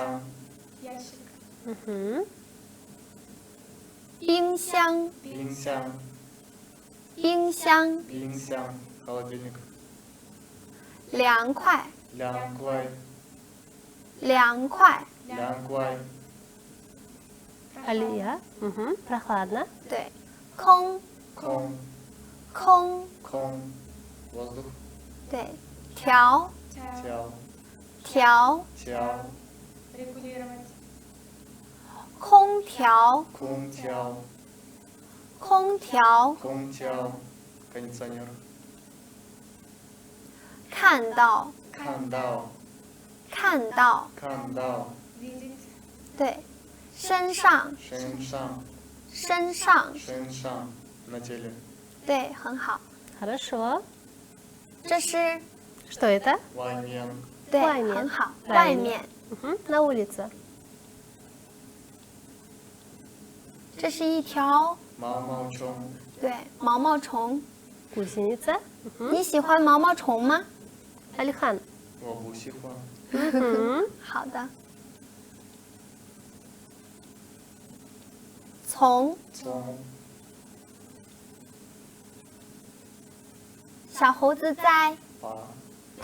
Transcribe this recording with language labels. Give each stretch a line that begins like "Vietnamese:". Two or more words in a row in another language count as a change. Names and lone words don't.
Russian: Угу.
Chinese: 冰箱，冰箱， 凉快，凉快，
Russian: Алия. Угу. Прохладно.
Chinese: 对，空，空，对，调，调，空调，空调， 看到，看到，对，身上，身上，对，很好。
Russian: Хорошо.
Chinese: 这是，
Russian: Что это?
Chinese: 对，外面很好，外外面面。
Russian: Угу. На улице.
Chinese: 这是一条，对，毛毛虫。
Russian: Гусеница. Угу.
Chinese: 你喜欢毛毛虫吗？ Алихан. 我不喜欢。
Russian: Угу.
Chinese: 好的。从，小猴子在，对，